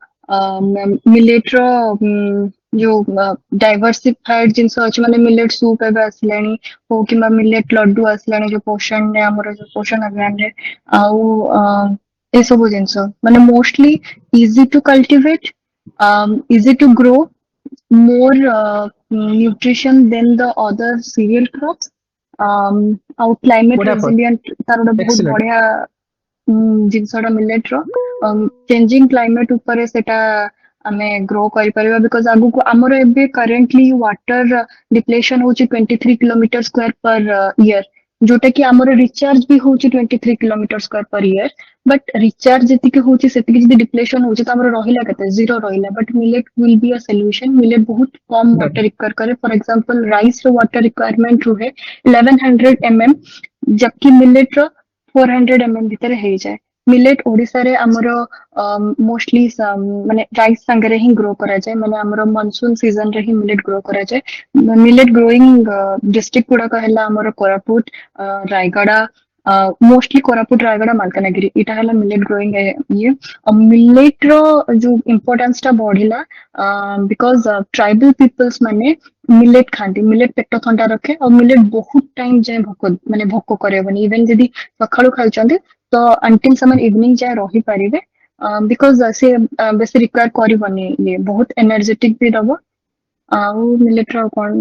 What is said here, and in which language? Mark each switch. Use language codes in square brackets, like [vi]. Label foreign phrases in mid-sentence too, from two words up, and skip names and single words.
[or] ମିଲେଟ ର ଯୋଉ ଡାଇଭରସିଫାଏଡ ଜିନିଷ ଅଛି ମାନେ ମିଲେଟ ସୁପ୍ ଏବେ ଆସିଲାଣି ହଉ କିମ୍ବା ମିଲେଟ ଲଡୁ ଆସିଲାଣି ଯୋଉ ପୋଷଣରେ ଆମର ଯୋଉ ପୋଷଣ ଅଭିଯାନରେ ଆଉ ଏସବୁ ଜିନିଷ ମାନେ [en] mostly easy to cultivate easy to grow more nutrition than the other cereal crops [or] ଆଉ climate [en] What happened? [or] resilient ତାର ଗୋଟେ ବହୁତ [en] Excellent. [or] ବଢିଆ ଜିନିଷଟା ମିଲେଟ ର [en] changing climate [or] ଉପରେ ସେଟା ଆମେ ଗ୍ରୋ କରିପାରିବା ବିକଜ ଆଗକୁ ଆମର ଏବେ [en] currently water depletion [or] ହଉଛି 23 [en] kilometer square per year [or] ଯୋଉଟା କି ଆମର ରିଚାର୍ଜ ବି ହଉଛି 23 [en] kilometer square per year but recharge [or] ଯେତିକି ହଉଛି ସେତିକି ଯଦି ଡିପ୍ଲେସନ ହଉଛି ତ ଆମର ରହିଲା କେତେ ଜିରୋ ରହିଲା [en] but millet will be a solution [or] ମିଲେଟ ବହୁତ କମ [en] Done. water require [or] କରେ [en] for example rice [or] ର [en] water requirement [or] ରୁହେ 1100 जबकि मिलेट रो 400 ଭିତରେ ହେଇଯାଏ ମିଲେଟ ଓଡିଶାରେ ଆମର ମୋଷ୍ଟଲି ମାନେ ରାଇସ୍ ସାଙ୍ଗରେ ହିଁ ଗ୍ରୋ କରାଯାଏ ମାନେ ଆମର [en] monsoon season [or] ରେ ହିଁ ମିଲେଟ ଗ୍ରୋ କରାଯାଏ [en] millet growing district [or] ଗୁଡାକ ହେଲା ଆମର କୋରାପୁଟ ରାୟଗଡା ମୋଷ୍ଟଲି କୋରାପୁଟ ରାୟଗଡା ମାଲକାନଗିରି ଏଇଟା ହେଲା [en] millet growing [or] ଇଏ ଆଉ ମିଲେଟ ର ଯୋଉ ଇମ୍ପୋର୍ଟାନ୍ସ ଟା ବଢିଲା [en] because tribal peoples [or] ମାନେ ମିଲେଟ ଖାଆନ୍ତି ମିଲେଟ ପେଟ ଥଣ୍ଡା ରଖେ ଆଉ ମିଲେଟ ବହୁତ ଟାଇମ ଯାଏ ଭୋକ ମାନେ ଭୋକ କରେଇବନି ଇଭେନ ଯଦି ସକାଳୁ ଖାଇଛନ୍ତି ତ ଅନ୍ଟିଲ ସେମାନେ ଇଭିନିଂ ଯାଏ ରହିପାରିବେ ବିକଜ ସେ ବେଶୀ ରିକ୍ୱାର କରିବନି ଇଏ ବହୁତ ଏନର୍ଜେଟିକ ବି ଦବ ଆଉ ମିଲେଟ ର ଆଉ କଣ